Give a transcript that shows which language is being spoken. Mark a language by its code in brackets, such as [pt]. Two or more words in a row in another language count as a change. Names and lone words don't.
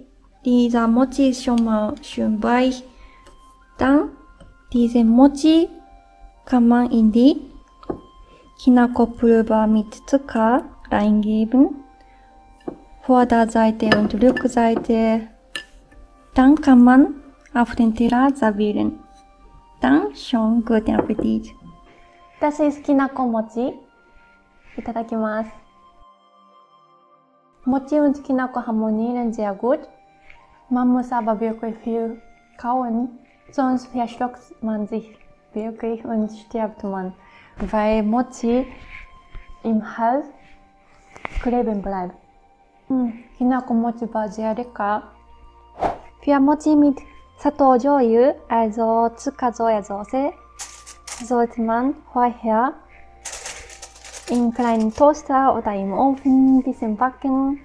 [de] Dieser Mochi ist schon mal schön weich. Dann diese Mochi kann man in die Kinako-Pulver mit Zucker reingeben. Vorderseite und Rückseite. Dann kann man auf den Teller servieren. Dann schon guten Appetit. Das ist Kinako-Mochi. Itadakimasu. Mochi und Kinako harmonieren sehr gut. Man muss aber wirklich viel kauen, sonst verschluckt man sich wirklich und stirbt man, weil Mochi im Hals kleben bleibt. Kinako-Mochi war sehr lecker. Für Mochi mit Sato-Joyu, also Zuckersojasauce, sollte man vorher in kleinen Toaster oder im Ofen ein bisschen backen.